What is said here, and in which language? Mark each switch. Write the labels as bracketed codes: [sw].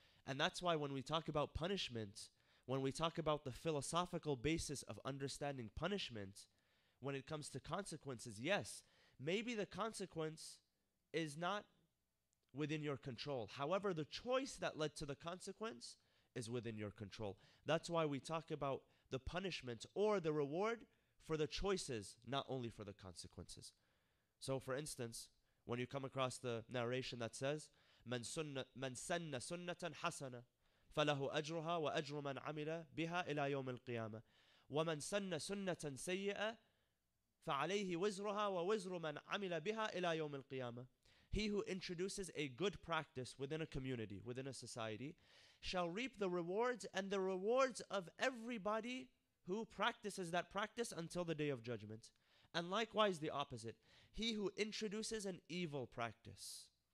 [en] And that's why when we talk about punishment, when we talk about the philosophical basis of understanding punishment, when it comes to consequences, yes, maybe the consequence is not within your control. However, the choice that led to the consequence is within your control. That's why we talk about the punishment or the reward for the choices, not only for the consequences. So for instance, when you come across the narration that says, [ar] من سن سنة حسنة فله أجرها وأجر من عمل بها إلى يوم القيامة ومن سن سنة سيئة فعليه وزرها ووزر من عمل بها إلى يوم القيامة. [en] He who introduces a good practice within a community, within a society, shall reap the rewards and the rewards of everybody who practices that practice until the day of judgment. And likewise the opposite. He who introduces an evil practice.